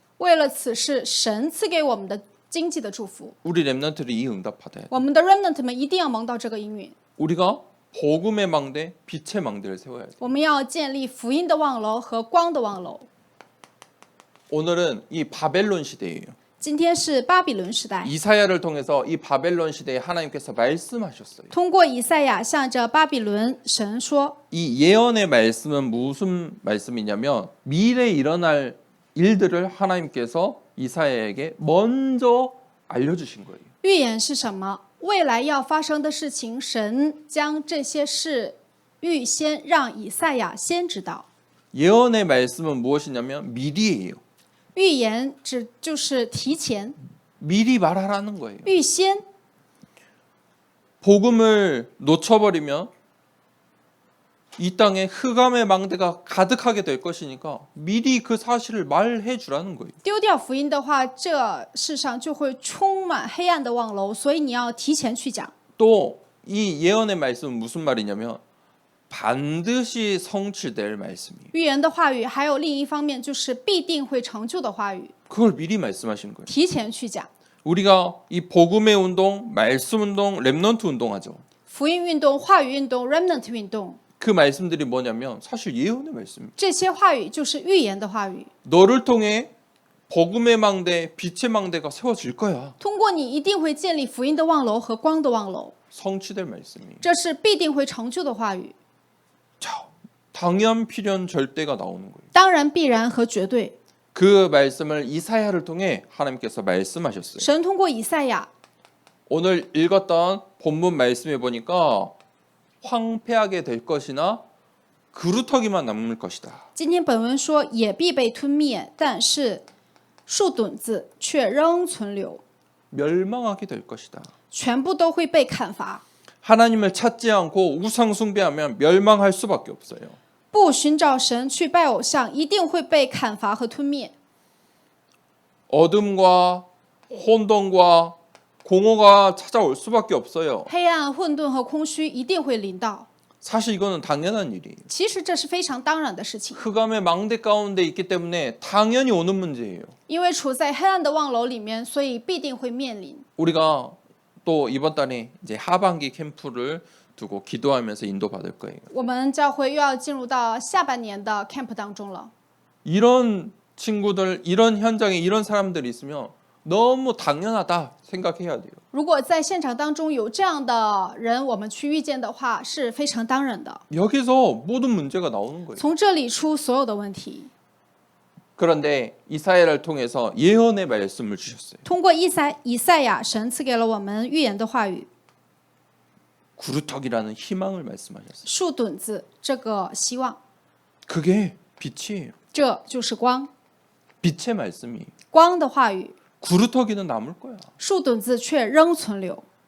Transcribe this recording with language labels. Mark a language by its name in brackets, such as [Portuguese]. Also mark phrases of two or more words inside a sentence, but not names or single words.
[Chinese] 为了此事，神赐给我们的经济的祝福， [Korean] 우리 렘넌트들이 이 응답 받아야 돼요. [Chinese] 我们的 remnant 们一定要蒙到这个应允。 [Korean] 우리가 복음의 망대, 빛의 망대를 세워야 돼요. [Chinese] 我们要建立福音的望楼和光的望楼。 [Korean] 오늘은 이 바벨론 시대예요. [Chinese] 今天是巴比伦时代， [Korean] 이사야를 통해서 이 바벨론 시대에 하나님께서 말씀하셨어요. [Chinese] 通过以赛亚向着巴比伦神说， [Korean] 이 예언의 말씀은 무슨 말씀이냐면 미래에 일어날 일들을 하나님께서 이사야에게 먼저 알려주신 거예요. [Chinese] 预言是什么？未来要发生的事情，神将这些事预先让以赛亚先知道。 [Korean] 예언의 말씀은 무엇이냐면 미리예요. [Chinese] 预言就是提前、 [Korean] 미리 말하라는 거예요. [Chinese] 预先。 [Korean] 복음을 놓쳐버리면 이 땅에 흑암의 망대가 가득하게 될 것이니까 미리 그 사실을 말해 주라는 거예요. [Chinese] 丢掉福音的话，这世上就会充满黑暗的望楼，所以你要提前去讲。 [Korean] 또 이 예언의 말씀은 무슨 말이냐면 반드시 성취될 말씀이에요. [Chinese] 预言的话语还有另一方面就是必定会成就的话语， [Korean] 그걸 미리 말씀하신 거예요. [Chinese] 提前去讲。 [Korean] 우리가 이 복음의 운동, 말씀 운동, 렘넌트 운동하죠. [Chinese] 福音运动、话语运动、remnant 运动， [Korean] 그 말씀들이 뭐냐면 사실 예언의 말씀이에요. [Chinese] 这些话语就是预言的话语。 [Korean] 너를 통해 복음의 망대, 빛의 망대가 세워질 거야. [Chinese] 通过你，一定会建立福音的望楼和光的望楼， [Korean] 성취될 말씀이에요. [Chinese] 这是必定会成就的话语。 [Korean] 자, 당연, 필연, 절대가 나오는 거예요. [Chinese] 当然、必然和绝对。 [Korean] 그 말씀을 이사야를 통해 하나님께서 말씀하셨어요. [Chinese] 神通过以赛亚， [Korean] 오늘 읽었던 본문 말씀에 보니까 황폐하게 될 것이나 그루터기만 남을 것이다. [Chinese] 今天本文说也必被吞灭，但是树墩子却仍存留， [Korean] 멸망하게 될 것이다. [Chinese] 全部都会被砍伐。 [Korean] 하나님을 찾지 않고 우상 숭배하면 멸망할 수밖에 없어요. [Chinese] 不寻找神去拜偶像，一定会被砍伐和吞灭。 [Korean] 어둠과 혼돈과 공허가 찾아올 수밖에 없어요. [Chinese] 黑暗、混沌和空虚一定会临到。 [Korean] 사실 이거는 당연한 일이에요. [Chinese] 其实这是非常当然的事情， [Korean] 흑암의 망대 가운데 있기 때문에 당연히 오는 문제예요. [Chinese] 因为处在黑暗的望楼里面，所以必定会面临。 [Korean] 우리가 또 이번 달에 이제 하반기 캠프를 두고 기도하면서 인도받을 거예요. [Chinese] 我们教会又要进入到下半年的 camp 当中了。 [Korean] 이런 친구들, 이런 현장에 이런 사람들이 있으면 너무 당연하다 생각해야 돼요. [Chinese] 如果在现场当中有这样的人，我们去遇见的话，是非常当然的。 [Korean] 여기서 모든 문제가 나오는 거예요. [Chinese] 从这里出所有的问题。 [Korean] 그런데 이사야를 통해서 예언의 말씀을 주셨어요. [Chinese] 通过以赛亚，神赐给了我们预言的话语， [Korean] 구루터기라는 희망을 말씀하셨어요. [Chinese] 树墩子这个希望， [Korean] 그게 빛이에요. [Chinese] 这就是光， [Korean] 빛의 말씀이. [Chinese] 光的话语， [Korean] 구루터기는 남을 거야. [Chinese] 树墩子却仍存留。